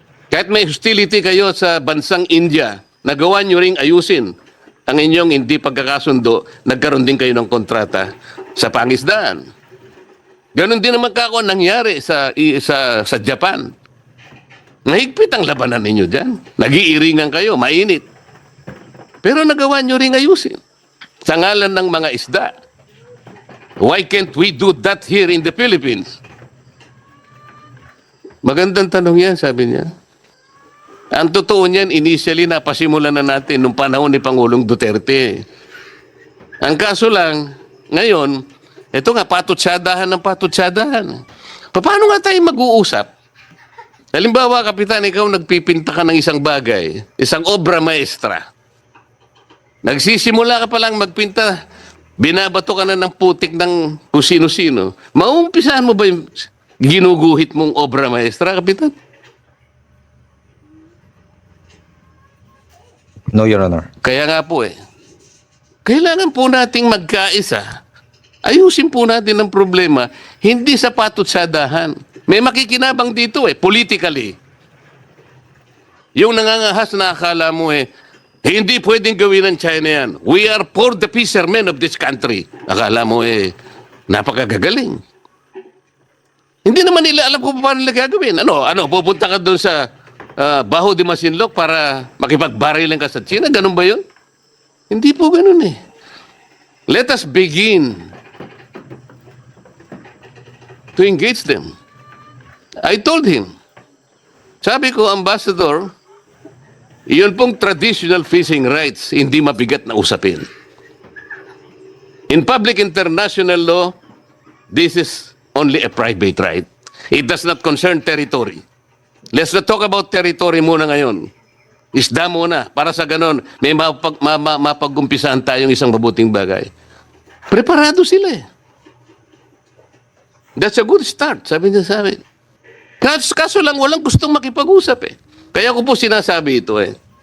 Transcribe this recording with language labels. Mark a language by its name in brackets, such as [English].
[Filipino] Kahit may hostility kayo sa bansang India, nagawa nyo ring ayusin ang inyong hindi pagkakasundo, nagkaroon din kayo ng kontrata sa pangisdaan. Ganon din naman kako nangyari sa Japan. Mahigpit ang labanan ninyo dyan. Nag-iiringan kayo, mainit. Pero nagawa nyo ring ayusin sa ngalan ng mga isda. [English] Why can't we do that here in the Philippines? [Filipino] Magandang tanong yan, sabi niya. Ang totoo niyan, initially, napasimulan na natin nung panahon ni Pangulong Duterte. Ang kaso lang, ngayon, ito nga, patutsadahan ng patutsadahan. Paano nga tayo mag-uusap? Halimbawa, Kapitan, ikaw nagpipinta ka ng isang bagay, isang obra maestra. Nagsisimula ka pa lang magpinta, binabato ka na ng putik ng kung sino-sino. Maumpisahan mo ba yung ginuguhit mong obra maestra, Kapitan? [English] No, Your Honor. [Filipino] Kaya nga po kailangan po nating magkaisa. Ayusin po natin ang problema, hindi sa patutsadahan. May makikinabang dito politically. Yung nangangahas na akala mo hindi pwedeng gawin ng China yan. [English] We are for the fishermen of this country. [Filipino] Akala mo napakagagaling. Hindi naman nila alam kung paano nila gagawin. Ano, pupunta ka doon sa Baho de Masinloc para makipagbarilan ka sa China? Ganun ba yun? Hindi po ganun [English] Let us begin to engage them. I told him, [Filipino] sabi ko, [English] Ambassador, [Filipino] iyon pong [English] traditional fishing rights, [Filipino] hindi mabigat na usapin. [English] In public international law, this is only a private right. It does not concern territory. Let's not talk about territory [Filipino] muna ngayon. Isda muna. Para sa ganon, may mapag-umpisahan tayong isang mabuting bagay. Preparado sila eh. [English] That's a good start, [Filipino] sabi niya sa amin. Kaso lang, walang gustong makipag-usap eh. Kaya ko po sinasabi ito eh.